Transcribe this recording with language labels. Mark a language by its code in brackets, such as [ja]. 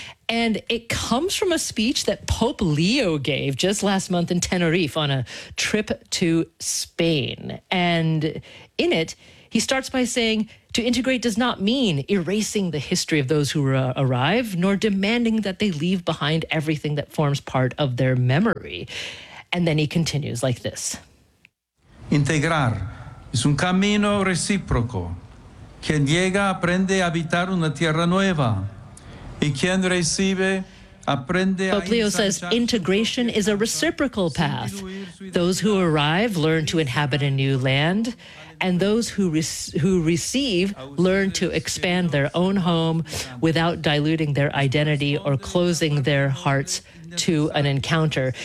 [en] And it comes from a speech that Pope Leo gave just last month in Tenerife on a trip to Spain. And in it, he starts by saying, To integrate does not mean erasing the history of those who arrive, nor demanding that they leave behind everything that forms part of their memory. And then he continues like this. [es] Integrar es un camino recíproco. Quien llega aprende a habitar una tierra nueva, y quien recibe aprende. [en] Pope Leo says integration is a reciprocal path. Those who arrive learn to inhabit a new land, and those who receive learn to expand their own home without diluting their identity or closing their hearts to an encounter.